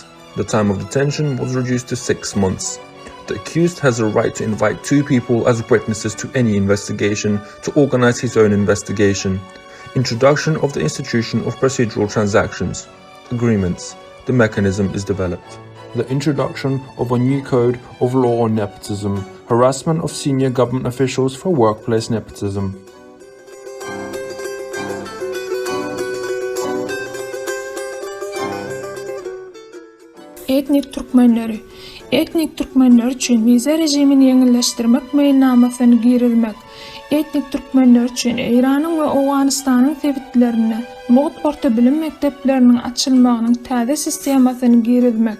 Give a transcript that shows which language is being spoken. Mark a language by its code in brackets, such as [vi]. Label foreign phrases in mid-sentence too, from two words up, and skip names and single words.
[en] The time of detention was reduced to 6 months. The accused has a right to invite 2 people as witnesses to any investigation to organize his own investigation. Introduction of the institution of procedural transactions. Agreements. The mechanism is developed. The introduction of a new code of law on nepotism, harassment of senior government officials for workplace nepotism. [tk] Etnik Türkmenleri. Etnik Türkmenler üçin vize rejimini ýeňilleşdirmek meýilnamasyny girilmek. Etnik Türkmenler üçin Iranyň we Awganystanyň sebäplerini, Moğut orta bilim mekdepleriniň açylmagynyň täze sistemasyny girilmek.